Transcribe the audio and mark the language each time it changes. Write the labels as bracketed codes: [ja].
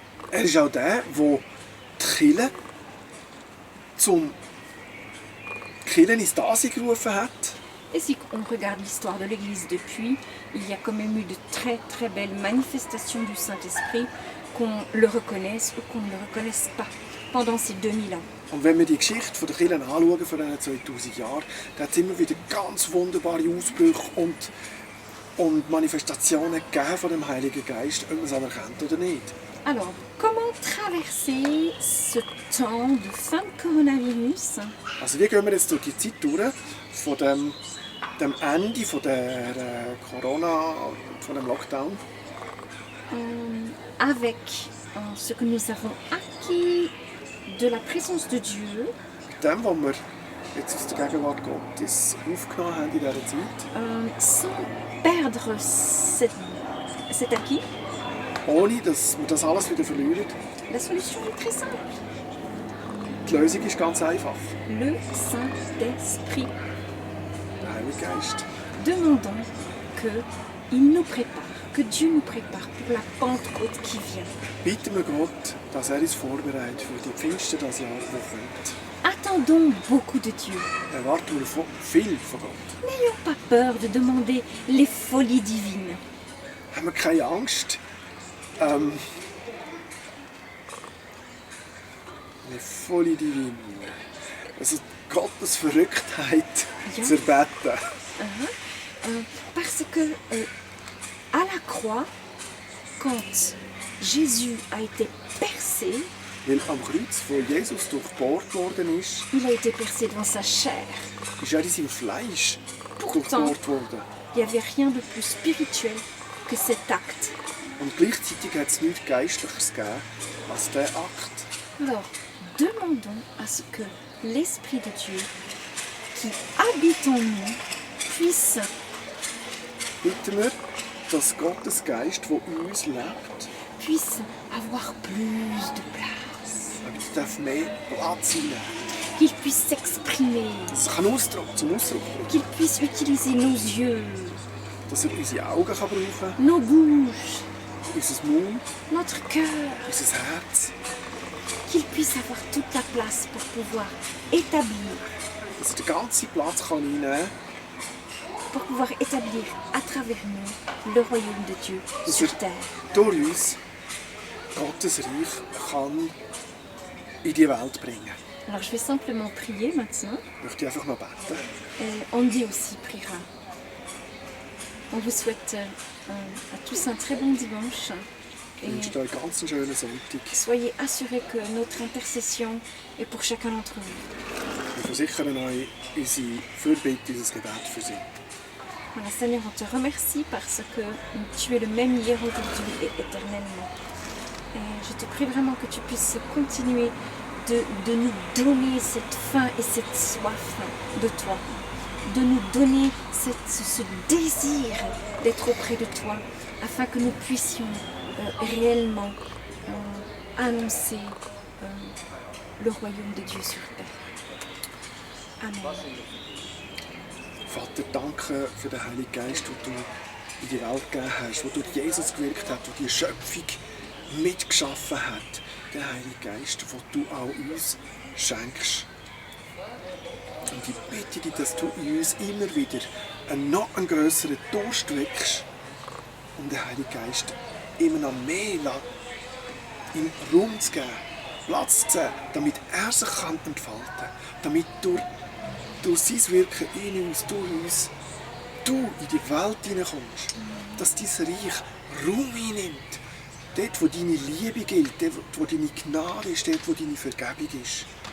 [de] Er ist auch der die Kirche zum Kirchen ins Dasein gerufen hat. [fr] Et si on regarde l'histoire de l'Église depuis, il y a quand même eu de très très belles manifestations du Saint-Esprit, qu'on le reconnaisse ou qu'on ne le reconnaisse pas, pendant ces 2000 ans. [de] Und wenn wir die Geschichte der Kirchen anschauen von diesen 2000 Jahren, dann hat es immer wieder ganz wunderbare Ausbrüche und Manifestationen gegeben von dem Heiligen Geist, ob man es anerkennt oder nicht. [fr] Alors, comment traverser ce temps de fin de coronavirus? [de] Also wie gehen wir jetzt durch die Zeit durch, von dem Ende von der Corona, von dem Lockdown? [fr] Avec ce que nous avons acquis de la présence de Dieu, [de] Mit dem, was wir jetzt aus der Gegenwart Gottes aufgenommen haben in dieser Zeit, [fr] sans perdre cet acquis, [de] ohne dass wir das alles wieder verlieren. [fr] la solution est très simple. [de] Die Lösung ist ganz einfach. [fr] Le Saint-Esprit. [de] Der Heilige Geist. [fr] Demandons qu'il nous prépare, que Dieu nous prépare pour la Pentecôte qui vient. [de] Bitten wir Gott, dass er uns vorbereitet für die Pfingsten das Jahr, das kommt. [fr] Attendons beaucoup de Dieu. [de] Erwarten wir viel von Gott. [fr] N'ayons pas peur de demander les folies divines. [de] Haben wir keine Angst, eine volle Divine, also Gottes Verrücktheit zu erbeten. [fr] Parce que à la croix, quand Jésus a été percé, [de] Weil am Kreuz, wo Jesus durchbohrt worden ist, [fr] il a été percé dans sa chair. [de] ist er in seinem Fleisch [fr] Pourtant, [de] durchbohrt worden. [fr] il n'y avait rien de plus spirituel que cet acte. [de] Und gleichzeitig hat es nichts Geistliches gegeben als dieser Akt. [fr] Alors, demandons à ce que l'Esprit de Dieu qui habite en nous puisse [de] Bitten wir, dass Gottes Geist, der in uns lebt, [fr] avoir plus de place, [de] darf mehr Platz einnehmen. [fr] qu'il puisse s'exprimer, [de] Dass er zum Ausdruck bringen [fr] qu'il puisse utiliser nos yeux, [de] dass er unsere Augen brauchen kann, [fr] nos bouches, [de] unser Mund, [fr] notre cœur, [de] unser Herz. [fr] qu'il puisse avoir toute la place pour pouvoir établir [de] Dass er den ganzen Platz einnehmen kann, [fr] pour pouvoir établir à travers nous le royaume de Dieu sur terre. [de] Durch uns Gottes Reich kann in die Welt bringen. [fr] Alors je vais simplement prier maintenant. [de] Ich möchte einfach noch beten. [fr] Et Andy aussi priera. On vous souhaite à tous un très bon dimanche. [de] Ich wünsche euch ganz einen schönen Sonntag. [fr] Soyez assurés que notre intercession est pour chacun d'entre vous. Wir versichern euch unsere Fürbitte, unser Gebet für sie. Voilà, Seigneur, on te remercie parce que tu es le même hier, aujourd'hui et éternellement. Et je te prie vraiment que tu puisses continuer de nous donner cette faim et cette soif de toi. De nous donner ce désir d'être auprès de toi, afin que nous puissions réellement annoncer le royaume de Dieu sur terre. Amen. [de] Vater, danke für den Heiligen Geist, den du in die Welt gegeben hast, der durch Jesus gewirkt hat, der die Schöpfung mitgeschaffen hat. Der Heilige Geist, den du auch uns schenkst. Und ich bitte dich, dass du in uns immer wieder einen noch grösseren Durst weckst, um den Heiligen Geist immer noch mehr im Raum zu geben, Platz zu geben, damit er sich entfalten kann, damit durch sein Wirken in uns, durch uns, du in die Welt hineinkommst, dass dein Reich Raum einnimmt, dort wo deine Liebe gilt, dort wo deine Gnade ist, dort wo deine Vergebung ist.